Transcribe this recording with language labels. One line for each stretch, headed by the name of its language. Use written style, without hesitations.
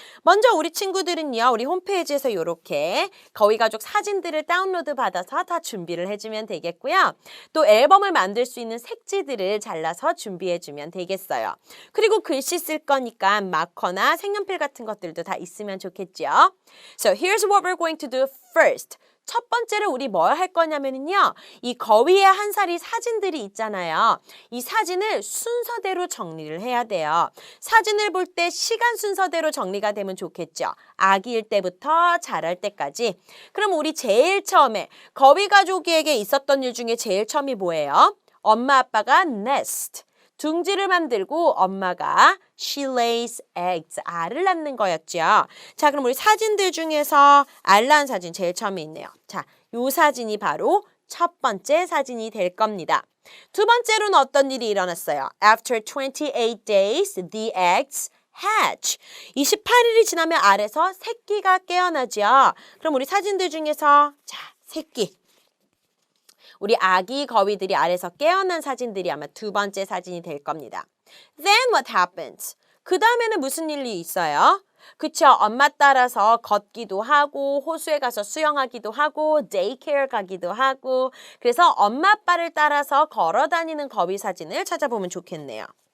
Korean: 먼저 우리 친구들은요. 우리 홈페이지에서 이렇게 거위 가족 사진들을 다운로드 받아서 다 준비를 해주면 되겠고요. 또 앨범을 만들 수 있는 색지들을 잘라서 준비해주면 되겠어요. 그리고 글씨 쓸 거니까 마커나 색연필 같은 것들도 다 있으면 좋겠죠.
English: So here's what we're going to do first.
Korean: 첫 번째로 우리 뭘 할 거냐면요. 이 거위의 한 살이 사진들이 있잖아요. 이 사진을 순서대로 정리를 해야 돼요. 사진을 볼 때 시간 순서대로 정리가 되면 좋겠죠. 아기일 때부터 자랄 때까지. 그럼 우리 제일 처음에 거위 가족에게 있었던 일 중에 제일 처음이 뭐예요? 엄마 아빠가 nest. 둥지를 만들고 엄마가
English: she lays eggs,
Korean: 알을 낳는 거였죠. 자, 그럼 우리 사진들 중에서 알 낳은 사진 제일 처음에 있네요. 자, 요 사진이 바로 첫 번째 사진이 될 겁니다. 두 번째로는 어떤 일이 일어났어요?
English: After 28 days, the eggs hatch.
Korean: 28일이 지나면 알에서 새끼가 깨어나죠. 그럼 우리 사진들 중에서 자, 새끼. 우리 아기 거위들이 알에서 깨어난 사진들이 아마 두 번째 사진이 될 겁니다.
English: Then what happens?
Korean: 그 다음에는 무슨 일이 있어요? 그쵸? 엄마 따라서 걷기도 하고 호수에 가서 수영하기도 하고 데이케어 가기도 하고 그래서 엄마 아빠를 따라서 걸어 다니는 거위 사진을 찾아보면 좋겠네요.